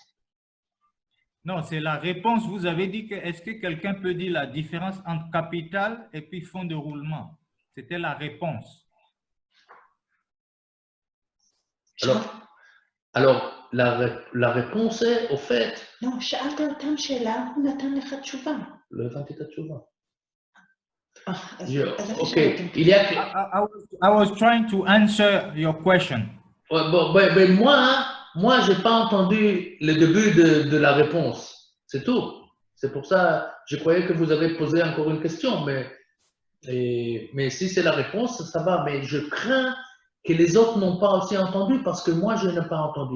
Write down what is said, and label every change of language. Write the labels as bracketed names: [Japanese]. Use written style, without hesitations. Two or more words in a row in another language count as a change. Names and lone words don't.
[French] Non, c'est la réponse. Vous avez dit que est-ce que quelqu'un peut dire la différence entre capital et puis fonds de roulement? C'était la réponse. Alors la réponse est, au fait... Non, [Hebrew] שאלת אותם שאלה, הוא נתן לך תשובה. לא הבנתי את התשובה. [French] Ok, il y a que... [English] I was trying to answer your question. [French] Ouais, bon, moi, je n'ai pas entendu le début de la réponse. C'est tout. C'est pour ça, je croyais que vous avez posé encore une question, mais si c'est la réponse, ça va. Mais je crains que les autres n'ont pas aussi entendu parce que moi, je n'ai pas entendu.